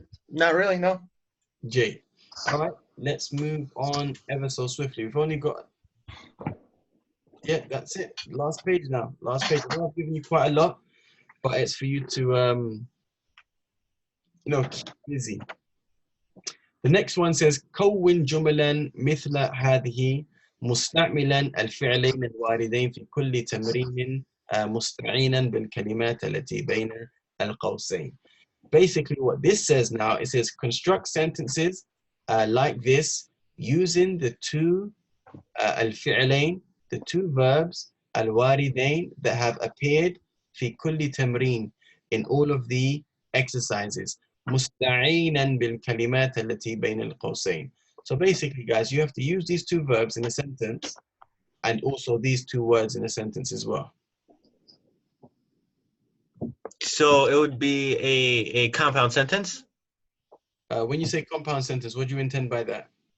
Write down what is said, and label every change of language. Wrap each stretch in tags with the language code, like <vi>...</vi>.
<en>Not really, no. J. All right, let's move on ever so swiftly. We've only got, yeah, that's it. Last page now. Last page. I know I've given you quite a lot, but it's for you to, keep busy. The next one says</en> <ar>كون جملا مثل هذه مستعملا الفعلين الواردين في كل تمرين مستعينا بالكلمات التي بين القوسين.</ar> <en>Basically what this says now, it says construct sentences like this using the two الفعلين, the two verbs الواردين that have appeared</en> <ar>في كل تمرين,</ar> <en>in all of the exercises.</en> <ar>مستعينا بالكلمات التي بين القوسين.</ar> <en>So basically, guys, you have to use these two verbs in a sentence and also these two words in a sentence as well. So it would be a compound sentence? When you say compound sentence, what do you intend by that?</en>